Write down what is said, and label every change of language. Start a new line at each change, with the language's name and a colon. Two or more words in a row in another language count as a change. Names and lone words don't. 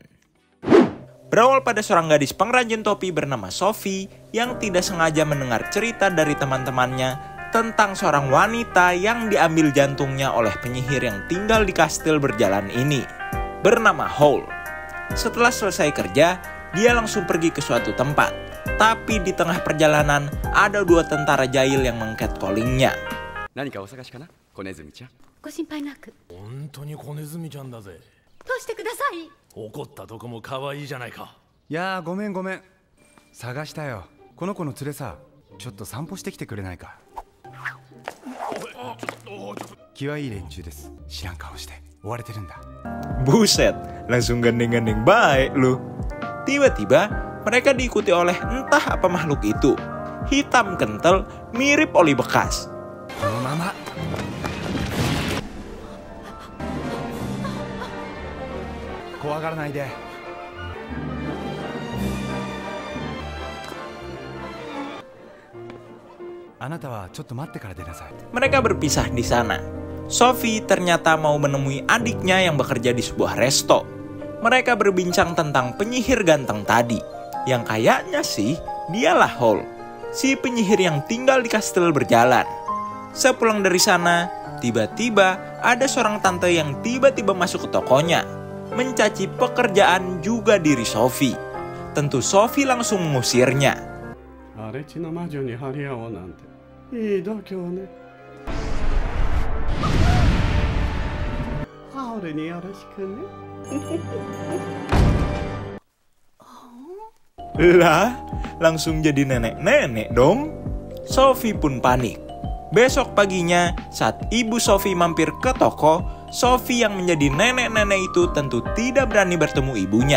Indonesian: Berawal pada seorang gadis pengrajin topi bernama Sophie yang tidak sengaja mendengar cerita dari teman-temannya tentang seorang wanita yang diambil jantungnya oleh penyihir yang tinggal di kastil berjalan ini, bernama Howl. Setelah selesai kerja, dia langsung pergi ke suatu tempat. Tapi di tengah perjalanan, ada dua tentara jahil yang meng-catcallingnya.
Japanese: 何かお探しかな、子ネズミちゃん。ご心配なく。本当に子ネズミちゃんだぜ。通してください。怒ったとこも可愛いじゃないか。いやー、ごめんごめん。探したよ。この子の連れさ、ちょっと散歩してきてくれないか。気はいい連中です。知らん顔して追われてるんだ。
Indonesian: Buset, langsung gandeng-gandeng baik lu. Tiba-tiba mereka diikuti oleh entah apa makhluk itu. Hitam kental, mirip oli bekas.
Japanese: このまま怖がらないで。あなたはちょっと待ってから出なさい。
Indonesian: Mereka berpisah di sana. Sophie ternyata mau menemui adiknya yang bekerja di sebuah resto. Mereka berbincang tentang penyihir ganteng tadi, yang kayaknya sih dialah Howl, si penyihir yang tinggal di kastil berjalan. Sepulang dari sana, tiba-tiba ada seorang tante yang tiba-tiba masuk ke tokonya, mencaci pekerjaan juga diri Sophie. Tentu Sophie langsung mengusirnya.
Japanese: 荒れ地の魔女に張り合おうなんていい度胸ね。ハオルによろしくね。
Indonesian: Lah, langsung jadi nenek-nenek dong. Sophie pun panik. Besok paginya, saat ibu Sophie mampir ke toko, Sophie yang menjadi nenek-nenek itu tentu tidak berani bertemu ibunya.